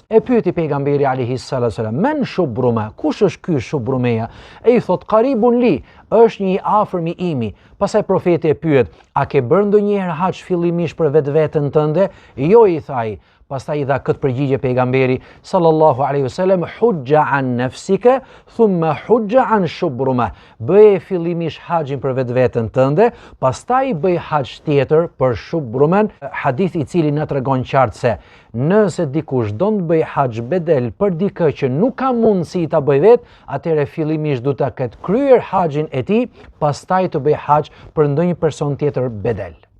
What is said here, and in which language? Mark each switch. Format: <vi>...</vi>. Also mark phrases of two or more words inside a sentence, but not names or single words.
<sq>E pyeti pejgamberi</sq> <ar>عليه الصلاة والسلام: من شبرمة,</ar> <sq>kush është ky Shubrumeja? E i thot:</sq> <ar>قريب لي,</ar> <sq>është një i afërm i imi. Pastaj profeti e pyet: a ke bërë ndonjëherë haxh fillimisht për vetveten tënde? Jo, i tha ai. Pastaj i dha këtë përgjigje pejgamberi</sq> <ar>صلى الله عليه وسلم: حج عن نفسك ثم حج عن شبرمة.</ar> <sq>Bëje fillimisht haxhin për vetveten tënde, pastaj bëj haxh tjetër për Shubrumen. Hadith i cili na tregon qartë se nëse dikush don të bëj haxh bedel për dikë që nuk ka mundësi ta bëj vet, atëherë fillimisht duhet ta ketë kryer haxhin e tij, pastaj të bëj haxh për ndonjë person tjetër bedel.</sq>